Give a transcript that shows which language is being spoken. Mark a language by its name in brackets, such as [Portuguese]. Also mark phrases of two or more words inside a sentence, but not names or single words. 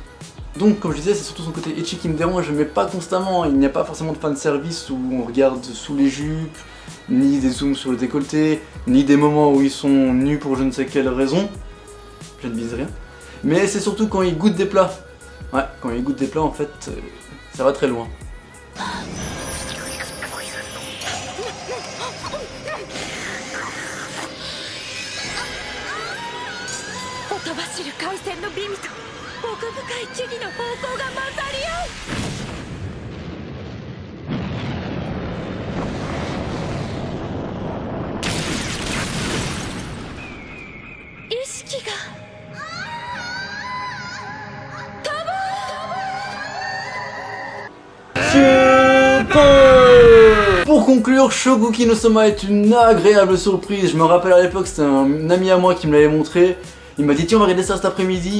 [French] Donc, comme je disais, c'est surtout son côté ecchi qui me dérange, mais pas constamment. Il n'y a pas forcément de fanservice où on regarde sous les jupes, ni des zooms sur le décolleté, ni des moments où ils sont nus pour je ne sais quelle raison. Je ne vise rien. Mais c'est surtout quand ils goûtent des plats. Ouais, quand ils goûtent des plats, en fait, ça va très loin. [Japanese] ほとばしる海鮮の美味と奥深い木々の方向が混ざり合う意識が [French] Pour conclure, Shokugeki no Soma est une agréable surprise. Je me rappelle à l'époque, c'était un ami à moi qui me l'avait montré. Il m'a dit tiens on va regarder ça cet après-midi.